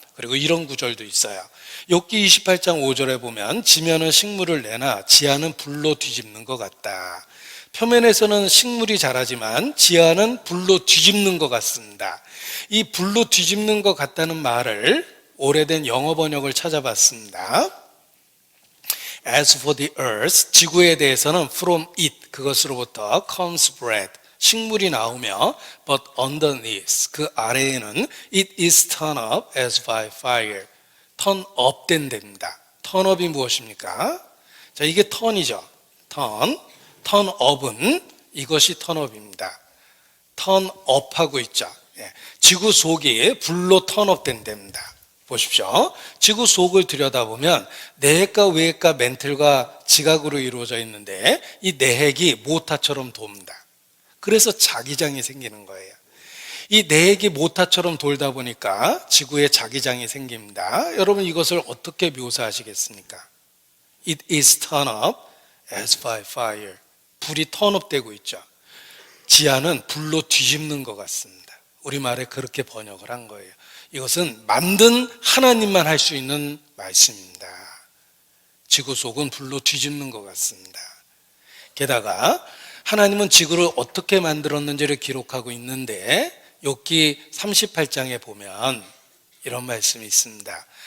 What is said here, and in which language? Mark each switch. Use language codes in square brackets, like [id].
[ko] 그리고 이런 구절도 있어요. 욥기 28장 5절에 보면 지면은 식물을 내나 지하는 불로 뒤집는 것 같다. 표면에서는 식물이 자라지만 지하는 불로 뒤집는 것 같습니다. 이 불로 뒤집는 것 같다는 말을 오래된 영어 번역을 찾아봤습니다. [en] As for the earth, [ko] 지구에 대해서는 [en] from it, [ko] 그것으로부터 [en] comes bread, [ko] 식물이 나오며 [en] but underneath, [ko] 그 아래에는 [en] it is turned up as by fire, turn up [ko] 된 됩니다. turn up이 무엇입니까? 자, 이게 turn이죠. turn up은 이것이 turn up입니다. turn up 하고 있죠. 지구 속이 불로 turn up 된 됩니다. 보십시오. 지구 속을 들여다보면 내핵과 외핵과 멘틀과 지각으로 이루어져 있는데 이 내핵이 모타처럼 돕니다. 그래서 자기장이 생기는 거예요. 이 내핵이 모타처럼 돌다 보니까 지구에 자기장이 생깁니다. 여러분 이것을 어떻게 묘사하시겠습니까? [en] It is turned up as by fire. [ko] 불이 턴업 되고 있죠. 지하는 불로 뒤집는 것 같습니다. 우리말에 그렇게 번역을 한 거예요. 이것은 만든 하나님만 할 수 있는 말씀입니다. 지구 속은 불로 뒤집는 것 같습니다. 게다가 하나님은 지구를 어떻게 만들었는지를 기록하고 있는데 욥기 38장에 보면 이런 말씀이 있습니다.